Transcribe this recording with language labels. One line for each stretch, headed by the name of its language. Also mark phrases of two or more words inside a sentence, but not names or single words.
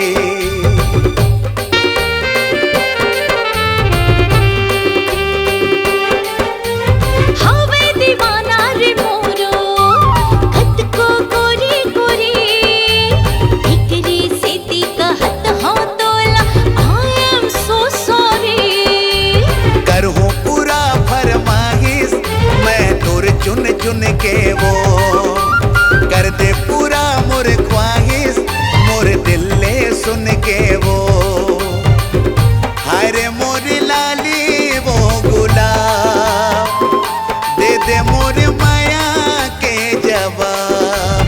Chhattisgarhi: हवे दीवाना रे मोरो खत को गोरी गोरी। एकरी सीधी कहत हो तोला
English: I am so sorry.
Chhattisgarhi: करहूं पूरा फरमाइश मैं तोर चुन चुन के वो, कर दे पूरा मोर ख्वाहिश मोर दिल ले सुन के वो। हारे मोर लाली वो गुलाब, दे दे मोर माया के जवाब।